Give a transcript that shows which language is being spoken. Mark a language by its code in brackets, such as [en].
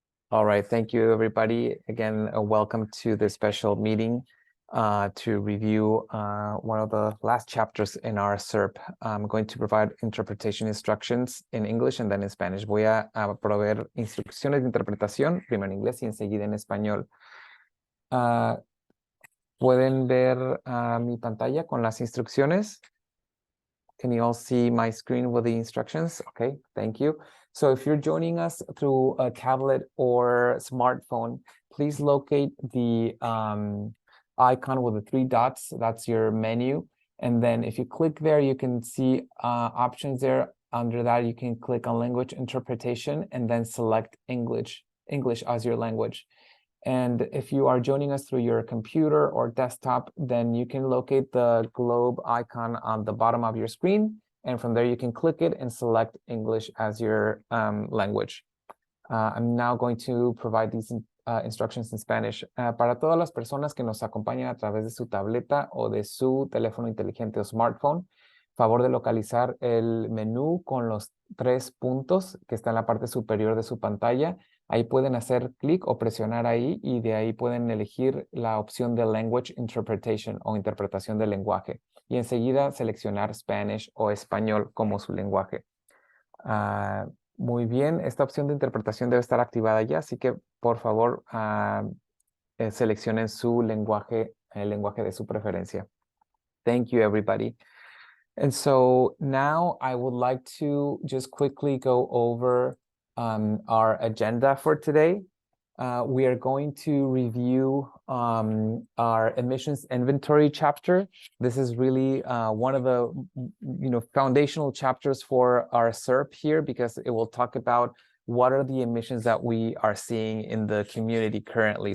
[en] All right, thank you, everybody. Again, welcome to this special meeting to review one of the last chapters in our SERP. I'm going to provide interpretation instructions in English and then in Spanish. [es] Voy a proveer instrucciones de interpretación, primero en inglés y enseguida en español. ¿Pueden ver mi pantalla con las instrucciones? [en] Can you all see my screen with the instructions? Okay, thank you. So if you're joining us through a tablet or smartphone, please locate the icon with the three dots. That's your menu. And then if you click there, you can see options there. Under that, you can click on language interpretation and then select English as your language. And if you are joining us through your computer or desktop, then you can locate the globe icon on the bottom of your screen. And from there, you can click it and select English as your language. I'm now going to provide these instructions in Spanish. [es] Para todas las personas que nos acompañan a través de su tableta o de su teléfono inteligente o smartphone, favor de localizar el menú con los 3 puntos que está en la parte superior de su pantalla. Ahí pueden hacer clic o presionar ahí y de ahí pueden elegir la opción de Language Interpretation o interpretación del lenguaje. Y enseguida seleccionar Spanish o español como su lenguaje. Muy bien, esta opción de interpretación debe estar activada ya, así que por favor seleccionen su lenguaje, el lenguaje de su preferencia. [en] Thank you, everybody. And so now I would like to just quickly go over our agenda for today. We are going to review our emissions inventory chapter. This is really one of the foundational chapters for our SERP here, because it will talk about what are the emissions that we are seeing in the community currently.